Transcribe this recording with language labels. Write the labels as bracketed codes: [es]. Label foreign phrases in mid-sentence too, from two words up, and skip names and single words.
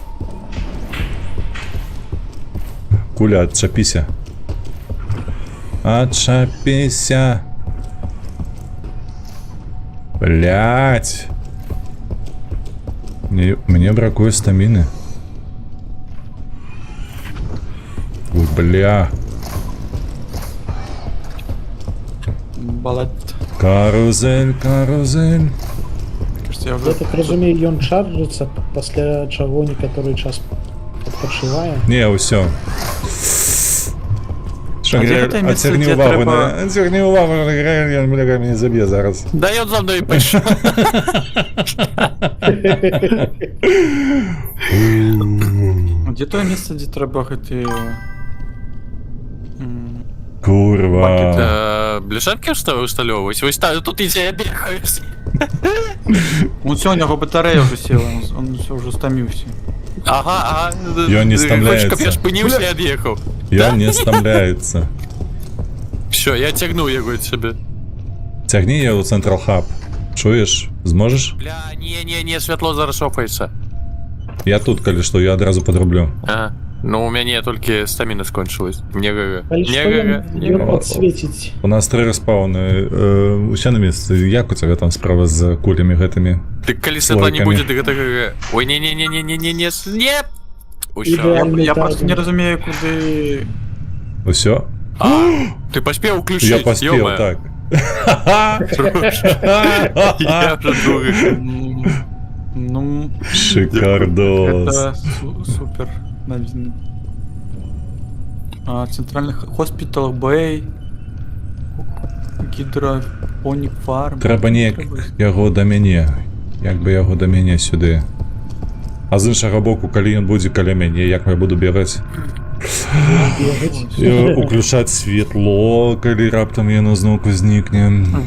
[be] Куля, адчапіся. Адчапіся. Блядь. Мне бракуе стаміны. [ru] Ой, бля. Балет. Карузель. Кажется, я Я [uk] вже... [be] так разумею, ён чарджыцца, пасля чаго некаторы час адпачывае. Не, ўсё. дзе гэта месца, Адцягні дзе увагу трэба- на... Адцягні увагу на Грэль, ён, бля, мяне заб'е зараз. Да ён за мной пайшоў. Дзе тое месца, дзе трэба гэты... Курва. Бляшанкі усталёўваць? Вось тут ідзе, я бегаю. [ru] Ну все, у него батарея уже села, он все уже стомился. Ага. [be] Ён не стамляецца. Хочеш, каб я спыніўся і ад'ехаў? Ён не стамляецца. Всё, я цягну яго ад сябе. Цягні я ў Централ Хаб. Чуеш? Зможаш? Бля, не, святло зараз шофаецца. Я тут, калі што, я адразу падраблю. Ага. Ну, у мяне толькі стаміна скончылась. Не ГГ. Калі што ён падсвеціць. У нас 3 рэспаўны. Усе на месцы. Як у цябе там справа з кулямі гэтымі? Дык калі святла не Слойкамі. будзе, дык гэта ГГ. Ой, не. Усё. Ідэальна. Я просто не разумею, куды... Усё? Ты паспеў уключыць? Я паспеў, [ru] ё-моё. [be] так. [uk] Я вже другий. [ru] Ну, Шикардос. это супер. Наверное. Центральный хоспитал Бэй, гидропоник фарм. [be] Трэба неяк яго да мяне. Як бы яго да мяне сюды. А з іншага боку, калі ён будзе каля мяне, як я буду бегаць? Уключаць светло, калі раптам яно зноўку знікне.